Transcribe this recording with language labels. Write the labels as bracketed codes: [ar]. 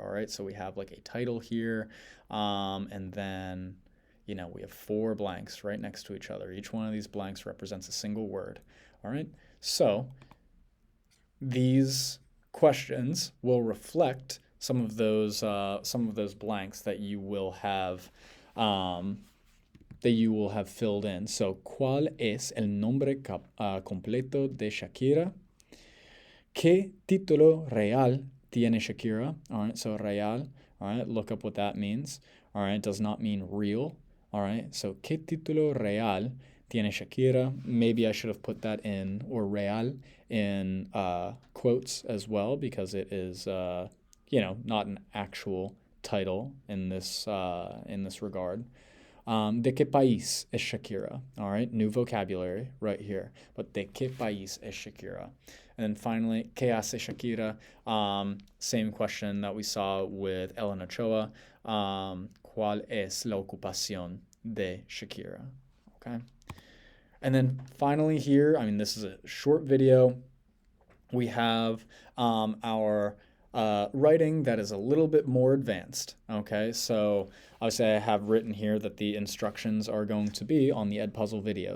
[en] All right, so we have like a title here, and then we have four blanks right next to each other. Each one of these blanks represents a single word. All right, so these questions will reflect some of those blanks that you will have filled in. [es] So, ¿cuál es el nombre completo de Shakira? ¿Qué título real tiene Shakira? [en] All right, so real. All right, look up what that means. All right, it does not mean real. All right, so [es] ¿qué título real tiene Shakira? [en] Maybe I should have put that in, or real, in quotes as well, because it is, not an actual title in this regard. [es] ¿De qué país es Shakira? [en] All right, new vocabulary right here. But [es] ¿de qué país es Shakira? [en] And then finally, [es] ¿qué hace Shakira? [en] Same question that we saw with Ellen Ochoa. [es] ¿Cuál es la ocupación de Shakira? [en] Okay. And then finally here, this is a short video. We have our writing that is a little bit more advanced. Okay, so obviously I have written here that the instructions are going to be on the Edpuzzle video.